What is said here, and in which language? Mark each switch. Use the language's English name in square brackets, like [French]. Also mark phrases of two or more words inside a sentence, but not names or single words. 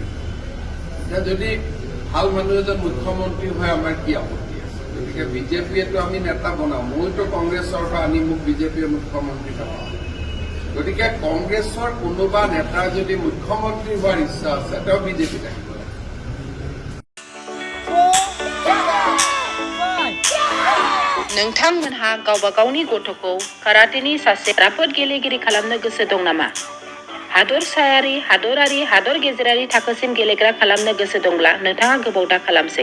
[Assamese] এতিয়া যদি ভাল মানুহ এজন মুখ্যমন্ত্ৰী হয় আমাৰ কি আপত্তি আছে। গতিকে বিজেপিয়েতো আমি নেতা বনাওঁ। মইতো কংগ্ৰেছৰ পৰা আনি মোক বিজেপিয়ে মুখ্যমন্ত্ৰী বনাওঁ। গতিকে কংগ্ৰেছৰ কোনোবা নেতাৰ যদি মুখ্যমন্ত্ৰী হোৱাৰ ইচ্ছা আছে, তেওঁ বিজেপিত আহিব। [Bodo] नोंथांमोनहा गावबा गावनि गथ'खौ काराटेनि सासे राफोद गेलेगिरि खालामनो गोसो दं नामा? हादरसायारि, हादरारि, हादर गेजेरारि थाखोसिम गेलेग्रा खालामनो गोसो दंब्ला नोंथाङा गोबाव दा खालामसै।